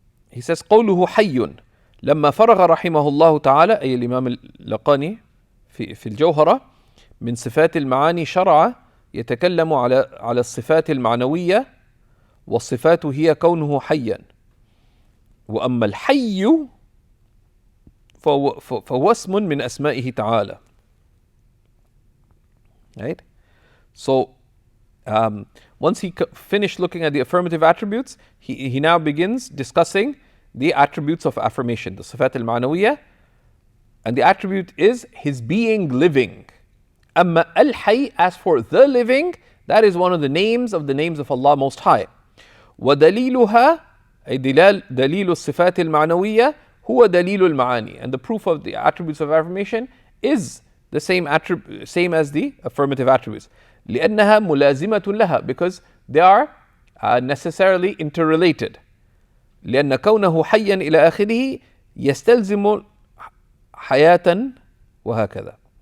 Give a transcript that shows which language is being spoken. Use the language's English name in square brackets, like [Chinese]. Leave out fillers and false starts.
[English] He says [Arabic] قوله حي لما فرغ رحمه الله تعالى أي الإمام اللقاني في الجوهرة من صفات المعاني شرع يتكلم على الصفات المعنوية والصفات هي كونه حيا وأما الحي فهو اسم من أسمائه تعالى. [English] Right? So once he finished looking at the affirmative attributes, he now begins discussing the attributes of affirmation, the sifat al-ma'nawiyya, and the attribute is his being living. Amma al-hayy, as for the living, that is one of the names of Allah Most High. [Arabic] وَدَلِيلُهَا أي دليل الصفات المعنوية هو دليل المعاني. [English] And the proof of the attributes of affirmation is the same as the affirmative attributes. [Arabic] لأنها ملازمة لها, [English] because they are necessarily interrelated. [Arabic] لأن كونه حيا إلى آخره يستلزم حياة وهكذا.